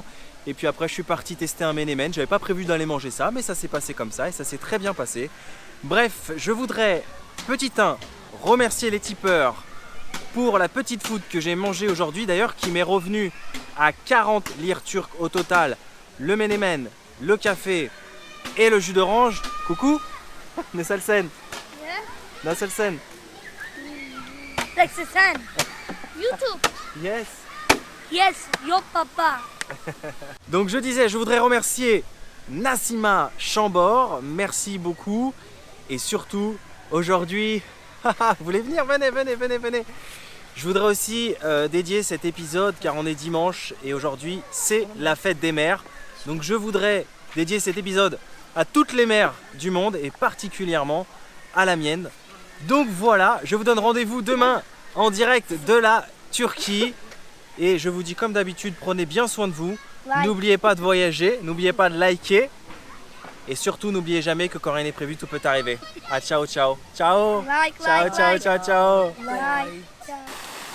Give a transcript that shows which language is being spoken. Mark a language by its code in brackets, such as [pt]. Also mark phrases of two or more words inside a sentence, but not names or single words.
[fr] Et puis après je suis parti tester un menemen. J'avais pas prévu d'aller manger ça, mais ça s'est passé comme ça et ça s'est très bien passé. Bref, je voudrais, petit 1, remercier les tipeurs pour la petite food que j'ai mangée aujourd'hui d'ailleurs, qui m'est revenu à 40 lire turques au total. Le menemen, le café et le jus d'orange. Coucou. [tr] Nasılsın? Nasılsın? Nasılsın? YouTube. [en] Yes. [tr] Yes, yok papa. [fr] Donc je disais, je voudrais remercier Nassima Chambord, merci beaucoup. Et surtout, aujourd'hui, vous voulez venir? Venez, venez, venez, venez. Je voudrais aussi dédier cet épisode, car on est dimanche et aujourd'hui c'est la fête des mères. Donc je voudrais dédier cet épisode à toutes les mères du monde et particulièrement à la mienne. Donc voilà, je vous donne rendez-vous demain en direct de la Turquie. Et je vous dis comme d'habitude, prenez bien soin de vous. N'oubliez pas de voyager, n'oubliez pas de liker. Et surtout, n'oubliez jamais que quand rien n'est prévu, tout peut arriver. Ah, ciao, ciao. Ciao. [en] Like, [it] ciao, [en] like, [it] ciao, [en] like. [it] ciao, ciao. Like. Ciao.